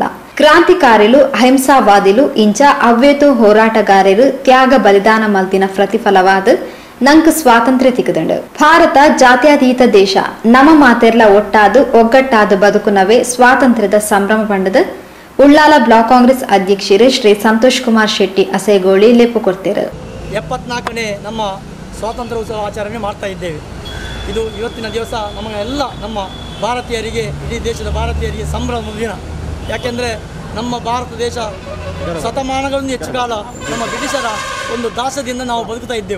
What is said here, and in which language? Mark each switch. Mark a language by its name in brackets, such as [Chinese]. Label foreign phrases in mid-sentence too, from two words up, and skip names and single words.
[Tulu] ಕ್ರಾಂತಿಕಾರಿಲು ಅಹಿಂಸಾವಾದಿಲು ಇಂಚ ಅವ್ವೇತು ಹೋರಾಟಗಾರರು ತ್ಯಾಗ ಬಲಿದಾನ ಮಲ್ದಿನ ಪ್ರತಿಫಲವಾದ ನಂಕ್ ಸ್ವಾತಂತ್ರ್ಯ ತಿಕ್ಕದಂಡು. ಭಾರತ ಜಾತ್ಯತೀತ ದೇಶ. ನಮ್ಮ ಮಾತೆರ್ಲ ಒಟ್ಟಾದು ಒಗ್ಗಟ್ಟಾದ ಬದುಕುನವೇ ಸ್ವಾತಂತ್ರ್ಯದ ಸಂಭ್ರಮ ಪಂಡದ ಉಳ್ಳಾಲ ಬ್ಲಾಕ್ ಕಾಂಗ್ರೆಸ್ ಅಧ್ಯಕ್ಷರು ಶ್ರೀ ಸಂತೋಷ್ ಕುಮಾರ್ ಶೆಟ್ಟಿ ಅಸೇಗೋಳಿ ಲೆಪ್ಪು ಕೊಡ್ತಾರೆ. [Kannada] 74ನೇ ನಮ್ಮ ಸ್ವಾತಂತ್ರ್ಯೋತ್ಸವ ಆಚರಣೆ ಮಾಡ್ತಾ ಇದ್ದೇವೆ. ಇದು ಇವತ್ತಿನ ದಿವಸ ನಮಗೆಲ್ಲ ನಮ್ಮ ಭಾರತೀಯರಿಗೆ, ಇಡೀ ದೇಶದ ಭಾರತೀಯರಿಗೆ ಸಂಭ್ರಮದ ದಿನ. ಯಾಕೆಂದರೆ ನಮ್ಮ ಭಾರತ ದೇಶ ಶತಮಾನಗಳಿಂದ ಹೆಚ್ಚು ಕಾಲ ನಮ್ಮ ಬ್ರಿಟಿಷರ ಒಂದು ದಾಸದಿಂದ ನಾವು ಬದುಕ್ತಾ ಇದ್ದೆವು.